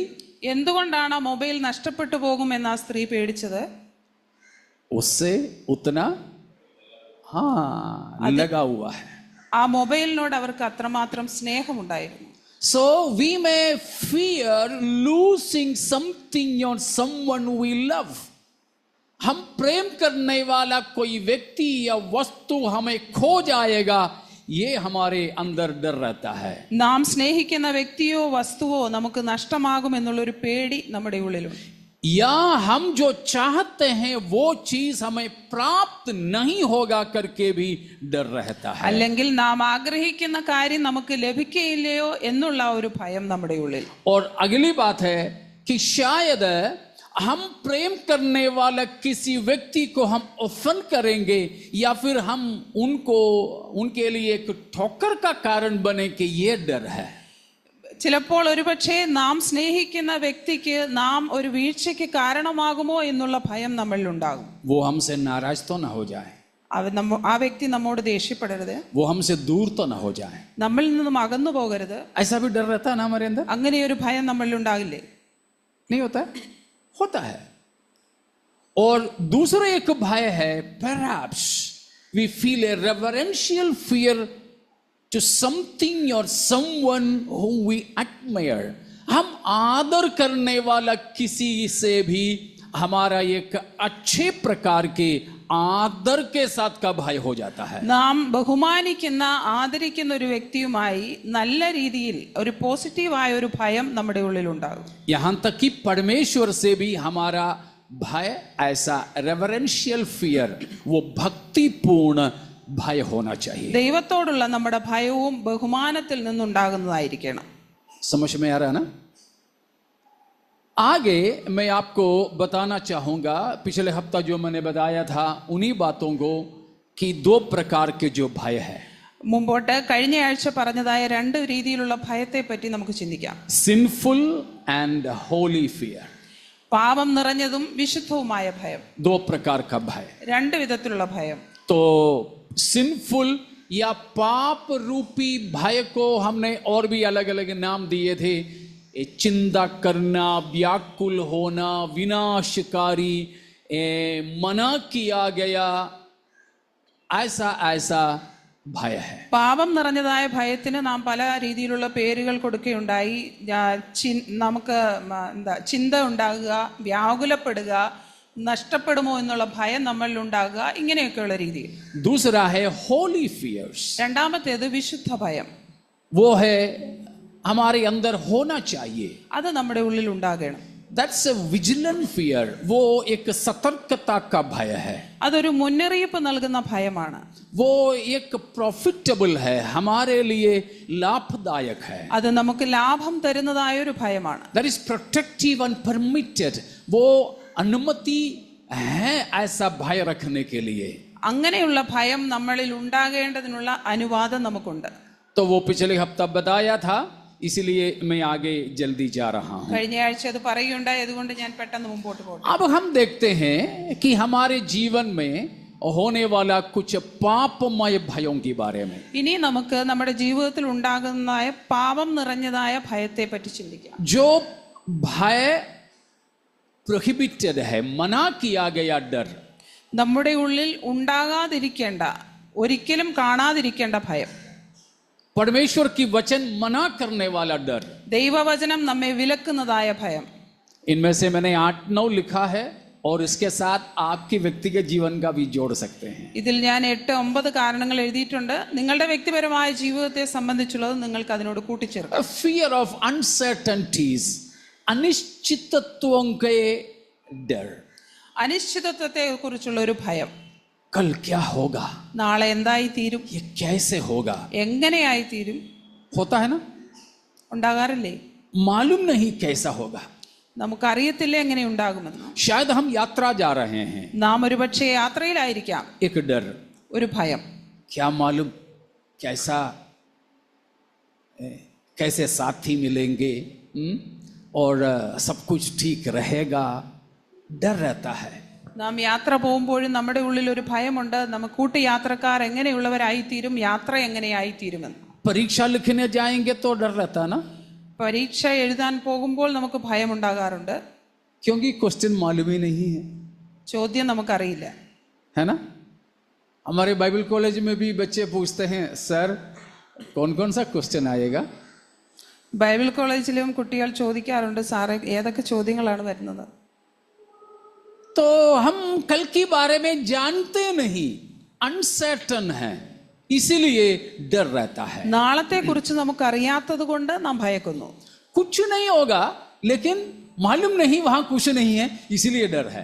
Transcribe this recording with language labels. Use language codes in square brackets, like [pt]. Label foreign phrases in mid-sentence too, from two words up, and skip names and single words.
[ml] എന്തുകൊണ്ടാണ് ആ മൊബൈൽ നഷ്ടപ്പെട്ടു പോകുമെന്ന് ആ സ്ത്രീ പേടിച്ചത്? [hi] उससे उतना लगा हुआ है. [ml] ആ മൊബൈലിനോട് അവർക്ക് അത്രമാത്രം സ്നേഹമുണ്ടായിരുന്നു. [en] So we may fear losing something or someone we love. [hi] हम प्रेम करने वाला कोई व्यक्ति या वस्तु हमें खो जाएगा, ये हमारे अंदर डर रहता है. [ml] നാം സ്നേഹിക്കുന്ന വ്യക്തിയോ വസ്തുവോ നമുക്ക് നഷ്ടമാകുമെന്നുള്ളൊരു പേടി നമ്മുടെ ഉള്ളിലുണ്ട്. [hi] या हम जो चाहते हैं वो चीज हमें प्राप्त नहीं होगा करके भी डर रहता है. [ml] അല്ലെങ്കിൽ നാം ആഗ്രഹിക്കുന്ന കാര്യം നമുക്ക് ലഭിക്കുകയില്ലയോ എന്നുള്ള ഒരു ഭയം നമ്മുടെ ഉള്ളിൽ. [hi] और अगली बात है कि शायद हम प्रेम करने वाला किसी व्यक्ति को हम ऑफेंड करेंगे या फिर हम उनके लिए एक ठोकर का कारण बने कि ये डर है. [ml] ചിലപ്പോൾ ഒരുപക്ഷെ നാം സ്നേഹിക്കുന്ന വ്യക്തിക്ക് നാം ഒരു വീഴ്ചയ്ക്ക് കാരണമാകുമോ എന്നുള്ള ഭയം നമ്മളിൽ ഉണ്ടാകും. [hi] वो हमसे नाराज तो ना हो जाए, [ml] ആ വ്യക്തി നമ്മോട് ദേഷ്യപ്പെടരുത്, [hi] वो हमसे दूर तो ना हो जाए, [ml] നമ്മളിൽ നിന്നും അകന്നു പോകരുത്. [hi] ऐसा भी डर रहता है ना हमारे अंदर? [ml] അങ്ങനെ ഒരു ഭയം നമ്മളിൽ ഉണ്ടാകില്ലേ? [hi] नहीं होता है? होता है. और दूसरा एक भय है, [en] perhaps we feel a reverential fear to something or someone whom we admire. [hi] हम आदर करने वाला किसी से भी हमारा एक अच्छे प्रकार के आदर के साथ का भय हो जाता है. [ml] നാം ബഹുമാനിക്കുന്ന ആദരിക്കുന്ന ഒരു വ്യക്തിയുമായി നല്ല രീതിയിൽ ഒരു പോസിറ്റീവായ ഒരു ഭയം നമ്മുടെ ഉള്ളിൽ ഉണ്ടാകും. [hi] यहां तक कि परमेश्वर से भी हमारा भय ऐसा [en] reverential fear, [hi] वो भक्तिपूर्ण भय होना चाहिए. [ml] ദൈവത്തോടുള്ള നമ്മുടെ ഭയവും ബഹുമാനത്തിൽ നിന്നുണ്ടാകുന്നതായിരിക്കണം. [hi] समझ में आ रहा है ना? आगे मैं आपको बताना चाहूंगा, पिछले हफ्ता जो मैंने बताया था उन्हीं बातों को, कि दो प्रकार के जो भय है. [ml] മുമ്പോട്ട് കഴിഞ്ഞ ആഴ്ച പറഞ്ഞതായ രണ്ട് രീതിയിലുള്ള ഭയത്തെ പറ്റി നമുക്ക് ചിന്തിക്കാം. [en] sinful and holy fear. [ml] പാപം നിറഞ്ഞതും വിശുദ്ധവുമായ ഭയം. [hi] दो प्रकार का भय. [ml] രണ്ട് വിധത്തിലുള്ള ഭയം. [hi] तो सिंफुल या पाप रूपी भय को हमने और भी अलग अलग नाम दिए थे. चिंता करना, व्याकुल होना, विनाशकारी, मना किया गया, ऐसा ऐसा ഭയ है. [ml] പാപം നിറഞ്ഞതായ ഭയത്തിന് നാം പല രീതിയിലുള്ള പേരുകൾ കൊടുക്കുകയുണ്ടായി. നമുക്ക് ചിന്ത ഉണ്ടാകുക, വ്യാകുലപ്പെടുക, നഷ്ടപ്പെടുമോ എന്നുള്ള ഭയം നമ്മളിൽ ഉണ്ടാകുക, ഇങ്ങനെയൊക്കെയുള്ള രീതിയിൽ. [hi] दूसरा है [en] holy fears. [ml] രണ്ടാമത്തേത് വിശുദ്ധ ഭയം. [hi] वो है हमारे अंदर होना चाहिए. [ml] അത് നമ്മുടെ ഉള്ളിൽ ഉണ്ടാകണം. [en] That's a vigilant fear. [hi] वो एक सतर्कता का भय है. [ml] അതൊരു മുന്നറിയിപ്പ് നൽകുന്ന ഭയമാണ്. [hi] वो एक प्रॉफिटेबल है, हमारे लिए लाभदायक है. [ml] അത് നമുക്ക് ലാഭം തരുന്നതായ ഒരു ഭയമാണ്. [en] That is protective and permitted. [hi] वो अनुमति है ऐसा भय रखने के लिए. [ml] അങ്ങനെയുള്ള ഭയം നമ്മളിൽ ഉണ്ടാകേണ്ടതിനുള്ള അനുവാദം നമുക്കുണ്ട്. [hi] तो वो पिछले हफ्ता बताया था, इसलिए मैं आगे जल्दी जा रहा हूँ. [ml] കഴിഞ്ഞ ആഴ്ച അത് പറയുകയുണ്ടായി, അതുകൊണ്ട് ഞാൻ പെട്ടെന്ന് മുമ്പോട്ട് പോകട്ടെ. [hi] अब हम देखते हैं कि हमारे जीवन में होने वाला कुछ पापमय भयों के बारे में. [ml] ഇനി നമുക്ക് നമ്മുടെ ജീവിതത്തിൽ ഉണ്ടാകുന്നതായ പാപം നിറഞ്ഞതായ ഭയത്തെ പറ്റി ചിന്തിക്കാം. [hi] जो भय प्रोहिबिटेड है, मना किया गया डर. [ml] നമ്മുടെ ഉള്ളിൽ ഉണ്ടാകാതിരിക്കേണ്ട, ഒരിക്കലും കാണാതിരിക്കേണ്ട ഭയം. [hi] परमेश्वर की वचन मना करने वाला डर. [ml] ദൈവവചനം നമ്മെ വിലക്കുന്നതായ ഭയം. [hi] इनमें से मैंने 8-9 लिखा है और इसके साथ आपके व्यक्तिगत जीवन का भी जोड़ सकते हैं. [ml] ഇതിൽ ഞാൻ 8-9 കാരണങ്ങൾ എഴുതിയിട്ടുണ്ട്. നിങ്ങളുടെ വ്യക്തിപരമായ ജീവിതത്തെ സംബന്ധിച്ചുള്ളത് നിങ്ങൾക്ക് അതിനോട് കൂട്ടിച്ചേർക്കാം. [en] Fear of uncertainties, [hi] अनिश्चितत्वों के डर. [ml] അനിശ്ചിതത്വത്തെ കുറിച്ചുള്ള ഒരു ഭയം. [hi] कल क्या होगा, [ml] നാളെ എന്തായി തീരും, [hi] ये कैसे होगा. [ml] എങ്ങനെയായി തീരും, [hi] होता है ना, [ml] ഉണ്ടാകാറില്ലേ? [hi] मालूम नहीं कैसा होगा. [ml] നമുക്കറിയത്തില്ല എങ്ങനെ ഉണ്ടാകുമെന്ന്. [hi] शायद हम यात्रा जा रहे हैं, [ml] നാം ഒരുപക്ഷെ യാത്രയിലായിരിക്കാം. [hi] एक डर, [ml] ഒരു ഭയം. [hi] क्या मालूम कैसा, कैसे साथी मिलेंगे और सब कुछ ठीक रहेगा. डर रहता है. [ml] നാം യാത്ര പോകുമ്പോഴും നമ്മുടെ ഉള്ളിൽ ഒരു ഭയമുണ്ട്. നമുക്ക് കൂട്ടുയാത്രക്കാർ എങ്ങനെയുള്ളവരായിത്തീരും, യാത്ര എങ്ങനെയായിത്തീരുമെന്ന്. [hi] परीक्षा लिखने जाएंगे तो डर रहता है ना, [ml] പരീക്ഷ എഴുതാൻ പോകുമ്പോൾ നമുക്ക് ഭയമുണ്ടാകാറുണ്ട്. [hi] क्योंकि क्वेश्चन मालूम ही नहीं है, [ml] ചോദ്യം നമുക്കറിയില്ല. [hi] है ना. हमारे [en] Bible college [hi] में भी बच्चे पूछते हैं, सर कौन कौन सा क्वेश्चन आएगा. [ml] ബൈബിൾ കോളേജിലും കുട്ടികൾ ചോദിക്കാറുണ്ട്, സാറേ ഏതൊക്കെ ചോദ്യങ്ങളാണ് വരുന്നത്. [hi] तो हम कल के बारे में जानते नहीं, अनसर्टन है, इसीलिए डर रहता है. [ml] നാളത്തെ കുറിച്ച് നമുക്ക് അറിയാത്തത് കൊണ്ട് നാം ഭയക്കുന്നു. [hi] कुछ नहीं होगा, लेकिन मालूम नहीं वहां कुछ नहीं है, इसीलिए डर है.